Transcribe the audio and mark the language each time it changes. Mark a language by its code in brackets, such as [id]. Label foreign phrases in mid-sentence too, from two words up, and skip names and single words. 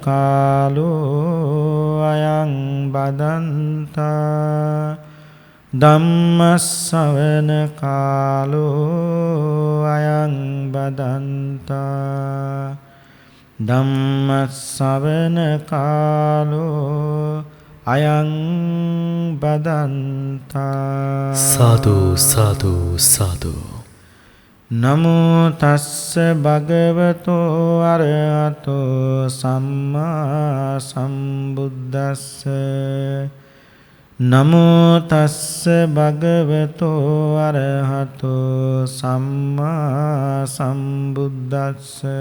[pi] කාලෝ අයං බදන්තා ධම්ම ශ්‍රවණ කාලෝ අයං බදන්තා ධම්ම ශ්‍රවණ කාලෝ අයං බදන්තා. සාදු සාදු සාදු. නමෝ තස්ස භගවතෝ අරහතෝ සම්මා සම්බුද්දස්ස. නමෝ තස්ස භගවතෝ අරහතෝ සම්මා සම්බුද්දස්ස.